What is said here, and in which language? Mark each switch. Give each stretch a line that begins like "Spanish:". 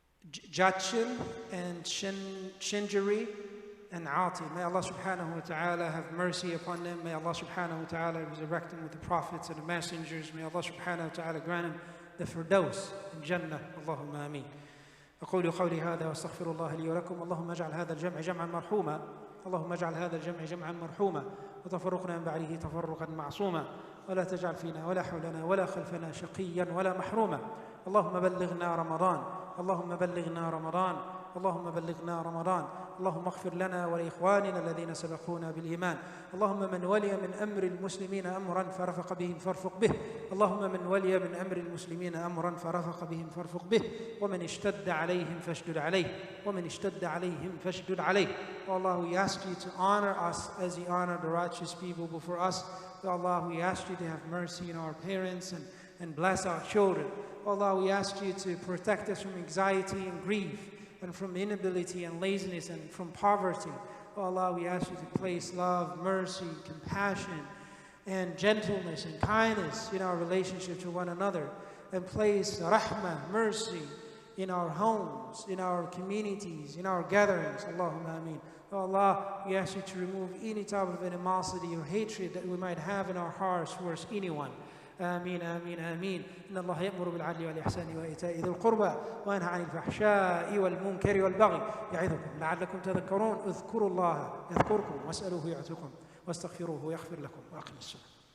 English: Jachin and Shinjari and Ati. May Allah subhanahu wa ta'ala have mercy upon them. May Allah subhanahu wa ta'ala resurrect them with the prophets and the messengers. May Allah subhanahu wa ta'ala grant them the Firdaus in Jannah. Allahumma ameen.
Arabic: أقول قولي هذا واستغفر الله لي ولكم. اللهم اجعل هذا الجمع جمعا مرحوما. اللهم اجعل هذا الجمع جمعا مرحوما وتفرقنا من بعده تفرقا معصوما ولا تجعل فينا ولا حولنا ولا خلفنا شقيا ولا محروما. اللهم بلغنا رمضان. اللهم بلغنا رمضان. اللهم بلغنا رمضان. اللهم اغفر لنا ولإخواننا الذين سبقونا بالإيمان. اللهم من ولي من أمر المسلمين أمرا فرفق بهم فارفق به. اللهم من ولي من أمر المسلمين أمرا فرفق بهم فارفق به. ومن اشتد عليهم فاشدد عليه. ومن اشتد عليهم فاشدد عليه.
English: Oh Allah, we ask you to honor us as you honor the righteous people before us. Oh Allah, we ask you to have mercy on our parents and bless our children. Oh Allah, we ask you to protect us from anxiety and grief, and from inability and laziness, and from poverty. Oh Allah, we ask you to place love, mercy, compassion, and gentleness and kindness in our relationship to one another, and place rahmah, mercy, in our homes, in our communities, in our gatherings. Allahumma ameen. Oh Allah, we ask you to remove any type of animosity or hatred that we might have in our hearts towards anyone.
Arabic: آمين آمين آمين. إن الله يأمر بالعدل والإحسان وإيتاء ذي القربى وينهى عن الفحشاء والمنكر والبغي يعظكم لعلكم تذكرون. اذكروا الله يذكركم واسألوه يعطيكم واستغفروه يغفر لكم وأقم الصلاة.